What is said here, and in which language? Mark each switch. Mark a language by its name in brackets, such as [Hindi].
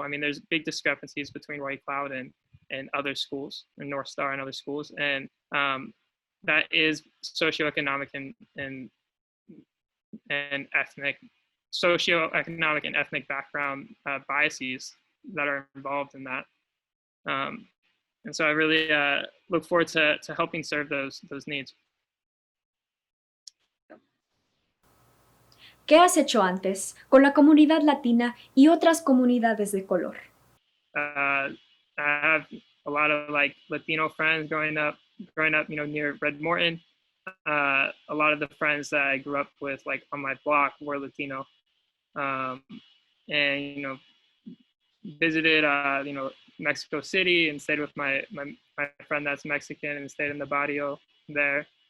[English] I mean, there's big discrepancies between White Cloud and other schools, and North Star and other schools, and that is socioeconomic and ethnic, socioeconomic and ethnic background biases that are involved in that. And so I really look forward to helping serve those needs. [Spanish] ¿Qué has hecho antes con la comunidad latina y otras comunidades de color? [English] I have a lot of Latino friends growing up, near Red Morton. a lot of the friends that I grew up with, like on my block, were Latino, and visited Mexico City and stayed with my friend that's Mexican and stayed in the barrio there.